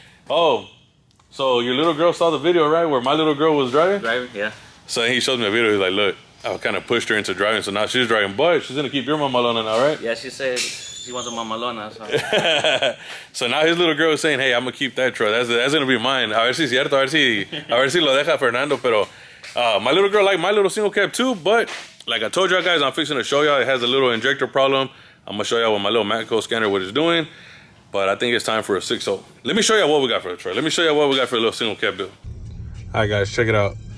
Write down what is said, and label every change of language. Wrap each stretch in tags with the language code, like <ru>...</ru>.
<en>Oh, so your little girl saw the video, right? Where my little girl was driving? Driving, yeah. So he showed me a video. He's like, look, I kind of pushed her into driving. So now she's driving, but she's going to keep your mamalona now, right? Yeah, she said she wants a mamalona. So, so now his little girl is saying, hey, I'm going to keep that truck. That's going to be mine.</en> <es>A ver si es cierto, a ver si lo deja Fernando. Pero</es> <en>my little girl liked my little single cab too, but like I told y'all guys, I'm fixing to show y'all it has a little injector problem. I'm going to show y'all with my little Matco scanner what it's doing. But I think it's time for a 6.0. Let me show y'all what we got for the truck. Let me show y'all what we got for a little single cab build. All right, guys, check it out.</en>